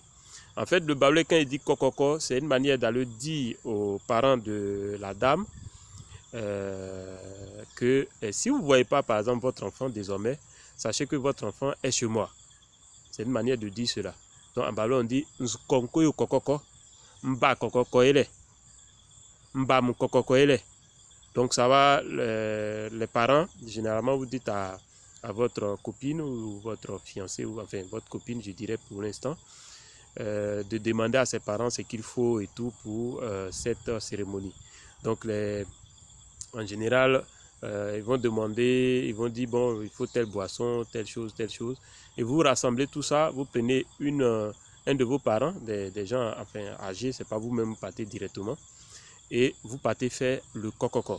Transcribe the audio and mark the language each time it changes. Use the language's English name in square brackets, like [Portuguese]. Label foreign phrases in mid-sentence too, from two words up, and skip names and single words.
[French] En fait, le baoulé, quand il dit kokoko, c'est une manière d'aller dire aux parents de la dame que si vous ne voyez pas, par exemple, votre enfant désormais, sachez que votre enfant est chez moi. C'est une manière de dire cela. Donc, en baoulé, on dit [Baoulé] nzukonko kokoko, mba kokoko ele, mba mu kokoko ele. [French] Donc ça va, les parents, généralement vous dites à votre copine ou votre fiancé, ou enfin votre copine je dirais pour l'instant, de demander à ses parents ce qu'il faut et tout pour cette cérémonie. Donc en général, ils vont demander, ils vont dire bon il faut telle boisson, telle chose, et vous rassemblez tout ça, vous prenez un de vos parents, des gens enfin âgés, c'est pas vous-même partez directement, et vous partez faire le kokoko.